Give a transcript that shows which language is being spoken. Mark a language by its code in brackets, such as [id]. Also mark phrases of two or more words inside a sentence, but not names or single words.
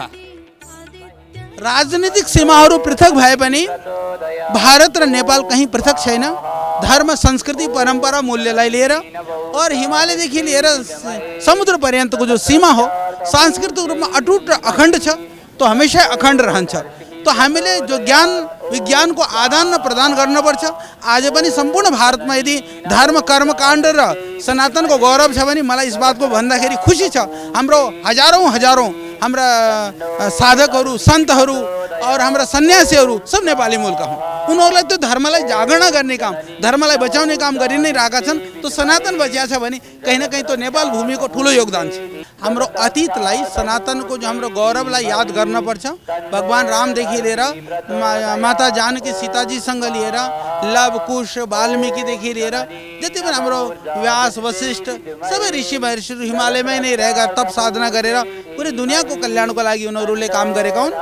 [ne] राजनीतिक सीमाहरू पृथक भए पनि भारत र नेपाल कहीं पृथक छैन। धर्म, संस्कृति, परंपरा, मूल्यलाई लिएर और हिमालयदेखि लिएर समुद्र पर्यन्तको जो सीमा हो सांस्कृतिक रूपमा अटुट र अखण्ड छ, तो हमेशा अखण्ड रहन्छ। तो हामीले जो ज्ञान विज्ञान को आदान प्रदान गर्नुपर्छ। आज पनि सम्पूर्ण भारतमा यदि धर्म, कर्मकाण्ड र सनातन को गौरव छ भने मलाई [hi] इस बात को [ne] भन्दाखेरि खुसी छ। हाम्रो हजारौं हाम्रा साधकहरू, सन्तहरू और हाम्रा सन्यासीहरू सब नेपाली मूलका हुन्। उनीहरूलाई त्यो धर्मलाई जागरण गर्ने काम, धर्मलाई बचाउने काम गरि नै रहेका छन्। तो सनातन बचिया छ भने [hi] कहीं न कहीं [ne] तो नेपाल भूमिको ठुलो योगदान छ। हाम्रो अतीतलाई, सनातनको जो हाम्रो गौरवलाई याद गर्न पर्छ। भगवान रामदेखि लिएर माता जानकी सीताजीसँग लिएर लव कुश वाल्मीकिदेखि लिएर जति पनि हाम्रो व्यास वशिष्ठ सबै ऋषि महर्षिहरू हिमालयमै नै रहेका तप साधना गरेर पुरै दुनियाँको कल्याणको लागि उनीहरूले काम गरेका हुन्।